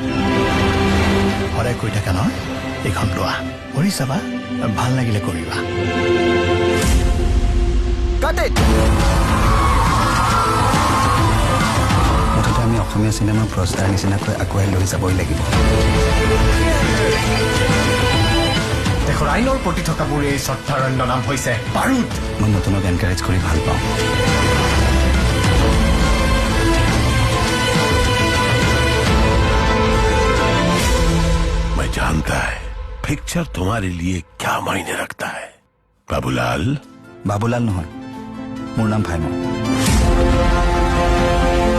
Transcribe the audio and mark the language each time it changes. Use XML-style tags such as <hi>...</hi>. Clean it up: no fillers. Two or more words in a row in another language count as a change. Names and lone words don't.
<as>সদায় কৰি থাকে নহয় এইখন লোৱা কৰি চাবা ভাল লাগিলে কৰিবা মুঠতে আমি অসমীয়া চিনেমাৰ প্ৰস্তাৰ নিচিনাকৈ আগুৱাই লৈ যাবই লাগিব দেশৰ আইনৰ প্ৰতি থকাবোৰ এই শ্ৰদ্ধাৰণ্য নাম হৈছে বাৰুদ মই নতুনক এনকাৰেজ কৰি ভাল পাওঁ</as> <hi>मैं जानता है पिक्चर तुम्हारे लिए क्या मायने रखता है बाबूलाल</hi> <as>বাবুলাল নহয় মোৰ নাম ভাইমন</as>